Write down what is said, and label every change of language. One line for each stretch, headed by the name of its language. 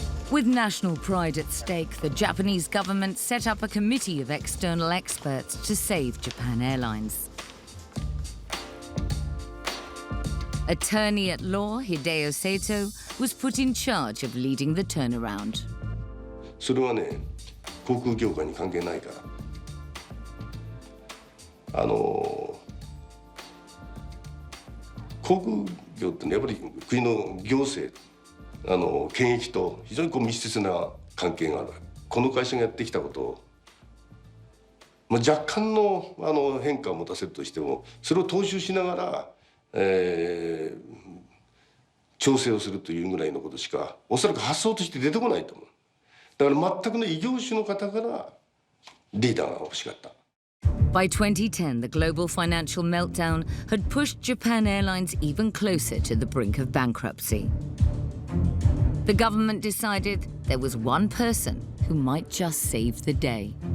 English: With national pride at stake, the Japanese government set up a committee of external experts to save Japan Airlines. Attorney at law Hideo Seto was put in charge of leading the turnaround.
Japanese: それはね、航空業界に関係ないから。航空業ってね、やっぱり国の行政。権益と非常に密接な関係がある。この会社がやってきたことを、若干の変化を持たせるとしても、それを踏襲しながら、調整をするというぐらいのことしか、おそらく発想として出てこないと思う。だから全くの異業種の方からリーダーが欲しかった。
English: By 2010, the global financial meltdown had pushed Japan Airlines even closer to the brink of bankruptcy. The government decided there was one person who might just save the day.